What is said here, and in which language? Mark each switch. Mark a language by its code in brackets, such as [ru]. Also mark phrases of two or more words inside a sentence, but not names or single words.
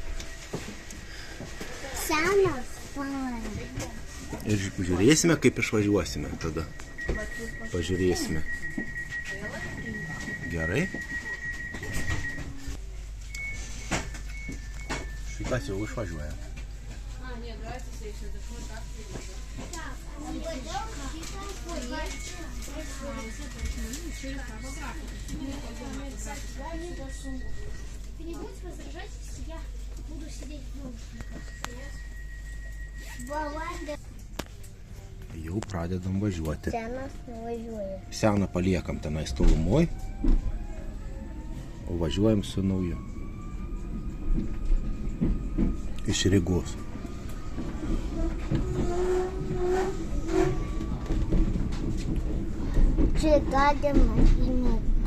[lt] Senas fanas. Ir žiūrėsime, kaip išvažiuosime tada. Pažiūrėsime. Gerai. Šitas jau išvažiuoja. [ru] Вы не будете возражать, если я буду сидеть в наушниках? [lt] Jau pradedam važiuoti. Senas nuvažiuoja. Seną paliekam tenais tolumoj, o važiuojam su nauju. Iš Rygos. Čia galima įmėti.